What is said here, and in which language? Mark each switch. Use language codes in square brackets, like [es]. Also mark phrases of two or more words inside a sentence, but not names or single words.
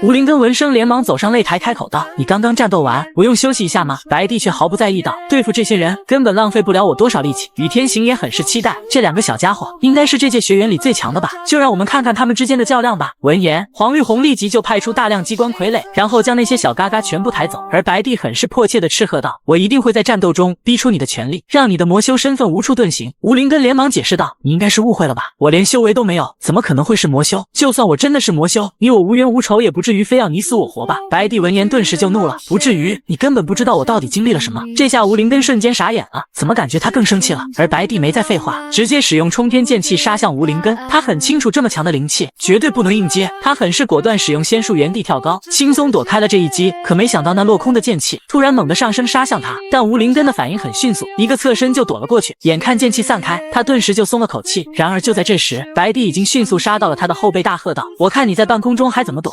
[zh] 吳灵根聞聲連忙走上擂台開口道：你剛剛戰鬥完，不用休息一下嗎？白帝卻毫不在意道：對付這些人根本浪費不了我多少力氣。雨天行也很是期待，這兩個小家伙應該是這屆學員裡最強的吧，就讓我們看看他們之間的較量吧。聞言，黃玉紅立即就派出大量機關傀儡，然後將那些小嘎嘎全部抬走。而白帝很是迫切地斥喝道：我一定會在戰鬥中逼出你的全力，讓你的魔修身份无處遁形。吳灵根連忙解釋道：你應該是誤會了吧，我連修為都沒有，怎麼可能會是魔修？就算我真的是魔修，你我无冤無仇，也不至於非要你死我活吧。白帝聞言頓時就怒了：不至於，你根本不知道我到底經歷了什麼。這下吳灵根瞬間傻眼了，怎麼感覺他更生氣了？而白帝沒再廢話，直接使用衝天劍氣殺向吳靈根。他很清楚這麼強的靈氣絕對不能硬接，他很是果斷使用仙術原地跳高，輕鬆躲開了這一擊。可沒想到那落空的劍氣突然猛地上升殺向他，但吳靈根的反應很迅速，一個側身就躲了過去。眼看劍氣散開，他頓時就鬆了口氣。然而就在这時，白帝已經迅速殺到了他的後背，大喝道：我看你在半空中還怎麼躲。